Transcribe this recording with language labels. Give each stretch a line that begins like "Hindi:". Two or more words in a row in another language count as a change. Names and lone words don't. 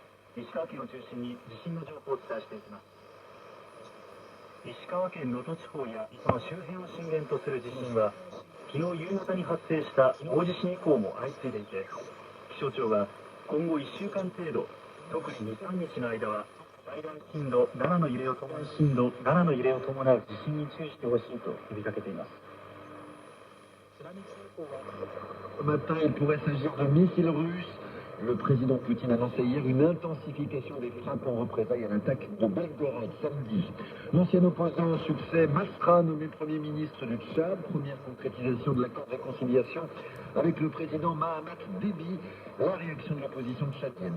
Japanese: 石川県を中心に地震の情報をお伝えしていきます。石川県能登地方やその周辺を震源とする地震は昨日夕方に発生した大地震以降も相次いでいて、気象庁は今後1週間程度、特に 2,3 日の間は最大震度7の揺れを伴う地震に注意してほしいと呼びかけています。
French: Ce matin, il pourrait s'agir de missiles russes. Le président Poutine annonçait hier une intensification des frappes en représailles à l'attaque de Belgorod samedi. L'ancien opposant au succès, Masra, nommé Premier ministre du Tchad, première concrétisation de l'accord de réconciliation avec le président Mahamat Déby, la réaction de l'opposition tchadienne.